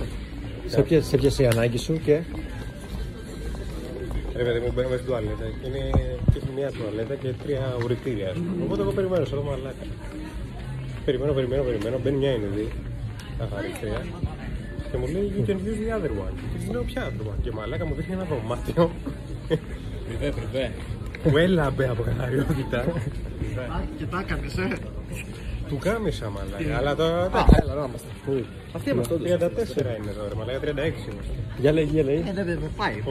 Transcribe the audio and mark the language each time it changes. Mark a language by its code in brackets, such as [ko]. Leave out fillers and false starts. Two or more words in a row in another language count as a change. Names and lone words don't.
[el] Σε πιάσε η ανάγκη σου και... Ρε παιδί μου, μπαίνουμε στην τουαλέτα και έχει μια τουαλέτα και 3 ουρητήρια. Οπότε εγώ περιμένω σε εδώ μαλάκα. Περιμένω, μπαίνει μια Ινδή, καθαρίστρια και μου λέει [en] you can use the other one. [el] Και της λέω ποια [en] other one. [el] Και μαλάκα μου δείχνει ένα δωμάτιο. Πριβέ. Μου έλαμπε από καθαριότητα. Και τα έκανες, Του κάμισα μαλάκα, αλλά τώρα... Έλα, να είμαστε. Αυτοί είμαστε όντως. 34 είναι εδώ ρε μαλάκα, 36 είμαστε. Για λέγε. Δεν πάει.